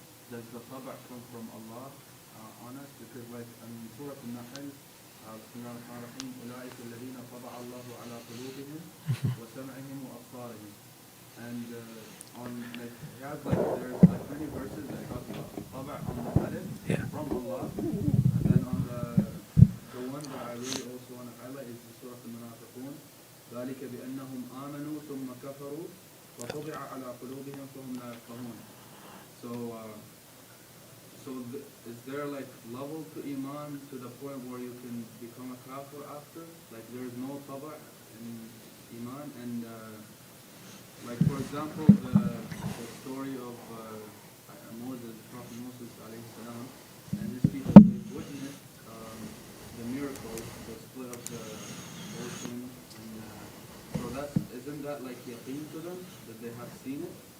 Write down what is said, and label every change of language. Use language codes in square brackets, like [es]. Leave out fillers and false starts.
[en] Does the tab'a come from Allah on us? Because in Surah Al-Nahl, Bismillahir-Rahmanir-Rahim, [ar] أُولَٰئِكَ الَّذِينَ طَبَعَ اللَّهُ عَلَىٰ قُلُوبِهِمْ وَسَمْعِهِمْ وَأَبْصَارِهِم. [en] And there's many verses that talk about tab'a on the hadith from Allah. And then on the one that I really also want to highlight is the Surah Al-Munafiqun. [ar] ذلك بأنهم آمنوا ثم كفروا وطبع على قلوبهم فهم لا يفقهون. [en] Is there like level to iman to the point where you can become a kafir after? Like there is no taba in iman, and like for example the story of Moses, Prophet Moses alayhi salam, and his people, they witnessed the miracle, the split of the ocean, and so isn't that like yaqeen to them that they have seen it?